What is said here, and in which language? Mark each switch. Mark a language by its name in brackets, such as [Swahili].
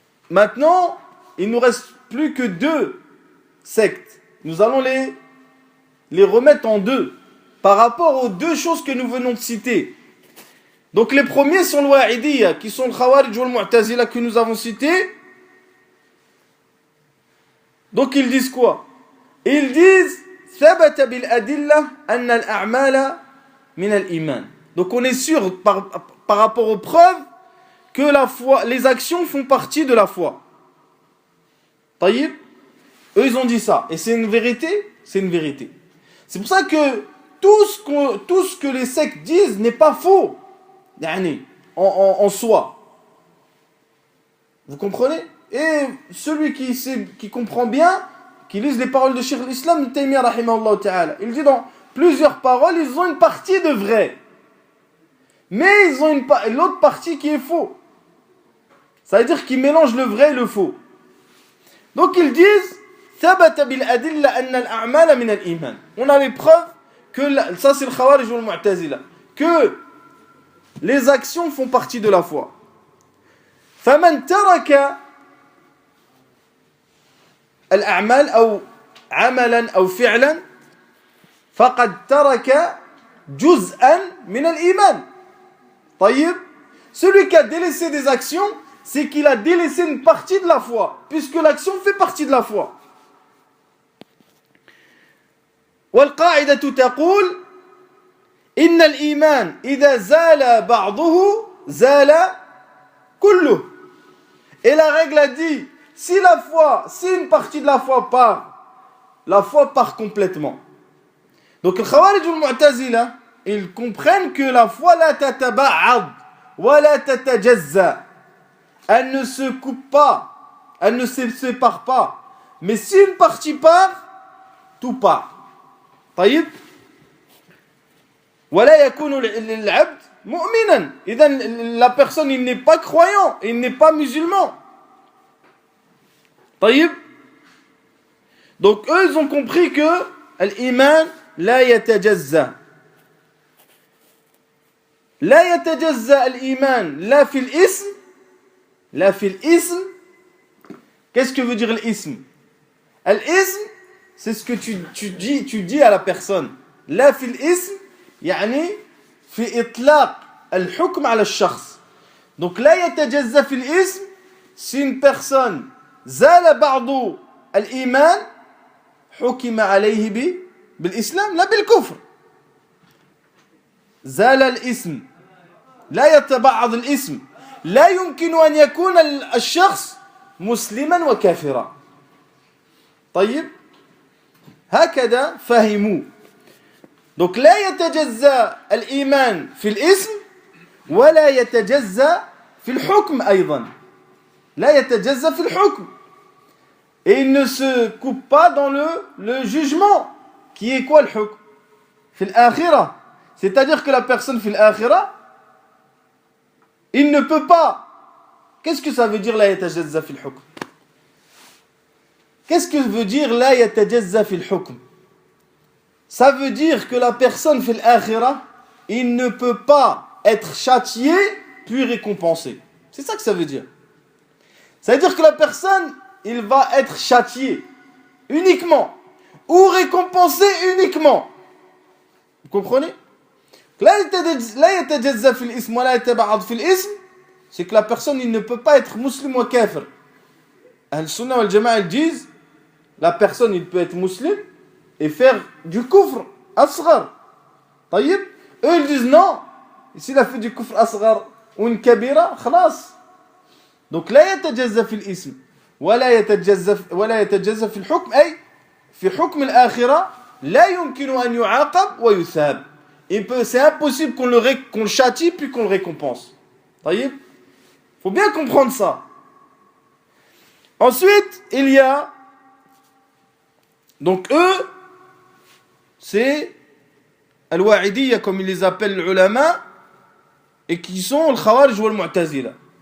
[French] Maintenant, il ne nous reste plus que 2 sectes. Nous allons les remettre en deux par rapport aux 2 choses que nous venons de citer. Donc les premiers sont le Wa'idiyya, qui sont le Khawarij ou le Mu'tazila que nous avons cités. Donc ils disent quoi? Ils disent [Arabic] ثبت بالأدلة أن الأعمال من الإيمان. [French] Donc on est sûr par rapport aux preuves que la foi, les actions font partie de la foi. Taïb, eux ils ont dit ça, et c'est une vérité, c'est une vérité. C'est pour ça que tout ce que les sectes disent n'est pas faux, en soi. Vous comprenez? Et celui qui comprend bien, qui lise les paroles de Cheikh al-Islam Ibn Taymiyyah rahimahullah ta'ala, il dit dans plusieurs paroles, ils ont une partie de vrai, mais ils ont l'autre partie qui est faux. Ça veut dire qu'ils mélangent le vrai et le faux. Donc ils disent [Arabic] ثبت بالأدلة أن الأعمال من الإيمان. [French] On a les preuves que ça c'est le Khawarij ou le Mu'tazila, que les actions font partie de la foi. [Arabic] فمن ترك الأعمال أو عملا أو فعلا فقد ترك جزءا من الإيمان. طيب, [French] celui qui a délaissé des actions, c'est qu'il a délaissé une partie de la foi, puisque l'action fait partie de la foi. [Arabic] والقاعدة تقول إن الإيمان إذا زال بعضه زال كله. [French] Et la règle a dit, si une partie de la foi part complètement. Donc, le Khawarij al-Mu'tazila, ils comprennent que la foi [Arabic] la tataba'ad wa la tatajazza. [French] Elle ne se coupe pas, elle ne se sépare pas. Mais si une partie part, tout part. [Arabic] طيب ولا يكون العبد مؤمنا. إذا [French] la personne, il n'est pas croyant, il n'est pas musulman. [Arabic] طيب. [French] Donc eux, ils ont compris que l'iman [Arabic] لا يتجزأ. لا يتجزأ الإيمان لا في الاسم لا في الاسم. [French] Qu'est-ce que veut dire l'ism? L'ism, c'est ce que tu dis à la personne. [Arabic] لا في الاسم يعني في إطلاق الحكم على الشخص. [French] Donc [Arabic] لا يتجزأ في الاسم, [French] si une personne [Arabic] زال بعض الإيمان حكم عليه بالإسلام لا بالكفر. زال الاسم, لا يتبعض الاسم, لا يمكن أن يكون الشخص مسلما وكافرا. طيب, هكذا فهموا. [French] Donc [Arabic] لا يتجزأ الإيمان في الاسم ولا يتجزأ في الحكم أيضا. لا يتجزأ في الحكم. [French] Et il ne se coupe pas dans le jugement. Qui est quoi le hukm? [Arabic] في الآخرة. [French] C'est-à-dire que la personne [Arabic] في الآخرة, [French] il ne peut pas. Qu'est-ce que ça veut dire [Arabic] لا يتجزأ في الحكم? [French] Qu'est-ce que veut dire [Arabic] لا يتجزأ في الحكم? [French] Ça veut dire que la personne [Arabic] في الآخرة, [French] il ne peut pas être châtié puis récompensé. C'est ça que ça veut dire. Ça veut dire que la personne, il va être châtié uniquement ou récompensé uniquement. Vous comprenez? [Arabic] لا يتجزأ في الاسم [French] ولا يتبعض في الاسم, c'est que la personne, il ne peut pas être musulman ou kafir. Ahl-Sunnah wal Jama'a, ils disent, la personne, il peut être musulman et faire du kufr asghar. [Arabic] طيب, [French] eux ils disent non, s'il a fait du kufr asghar ou une kabira, [Arabic] خلاص. [French] Donc [Arabic] لا يتجزأ في الاسم ولا يتجزأ في الحكم, أي في حكم الآخرة لا يمكن أن يعاقب ويثاب. [French] C'est impossible qu'on le châtie puis qu'on le récompense. Il faut bien comprendre ça. Ensuite, il y a, donc eux, c'est al-Wa'idiyya, comme ils les appellent les ulama, et qui sont le Khawarij ou le Mu'tazila.